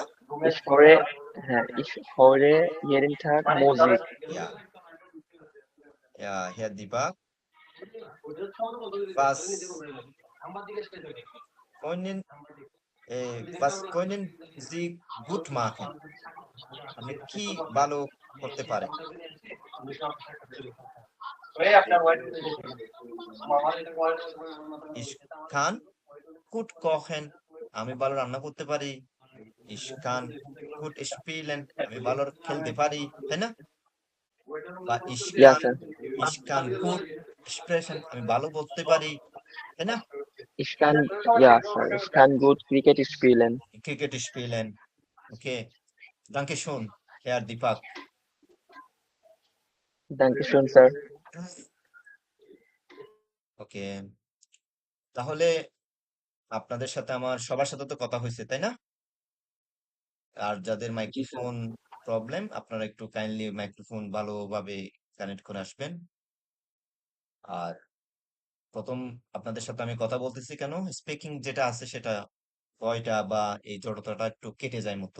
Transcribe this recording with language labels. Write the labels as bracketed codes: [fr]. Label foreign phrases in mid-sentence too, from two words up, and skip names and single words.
[de] ich höre, ich höre jeden Tag Musik. Ja. Ja, Herr Deepak, was können, was können Sie gut machen? [bn] আপনি কি ভালো করতে পারেন? [de] Ich kann gut kochen. [bn] আমি ভালো রান্না করতে পারি। [de] Ich kann gut spielen. [bn] আমি ভালো খেলতে পারি, তাই না? বা [de] Ja, sir. ich kann gut sprechen. [bn] আমি ভালো বলতে পারি, তাই না? [de] Ich kann, ja, sir. Ich kann gut Cricket spielen. Cricket spielen. Okay. Danke schön, Herr Deepak. Dankeschön, sir. [bn] ওকে, তাহলে আপনাদের সাথে আমার সবার সাথে তো কথা হয়েছে, তাই না? আর যাদের [en] microphone problem, [bn] আপনারা একটু [en] kindly microphone [bn] ভালোভাবে কানেক্ট করে আসবেন। আর প্রথম আপনাদের সাথে আমি কথা বলতেছি কেন, স্পিকিং যেটা আছে সেটা ভয়টা বা এই জড়তাটা একটু কেটে যায় মতো।